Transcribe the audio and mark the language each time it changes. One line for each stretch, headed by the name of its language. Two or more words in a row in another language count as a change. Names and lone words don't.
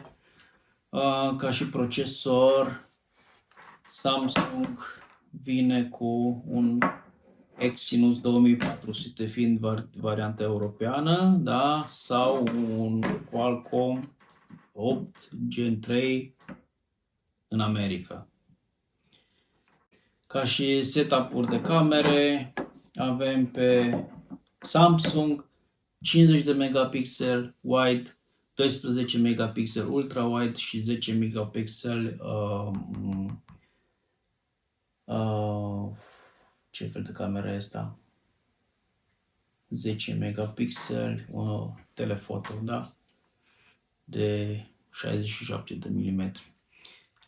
Romanian: Ca și procesor, Samsung vine cu un Exynos 2400 fiind varianta europeană, da? Sau un Qualcomm 8 Gen 3 în America. Ca și setup-uri de camere, avem pe Samsung 50 de megapixel wide, 12 megapixel
English: ultra wide
Romanian: și 10 megapixel ce fel de cameră este asta? 10 megapixel, telefoto, da? De 67 de mm.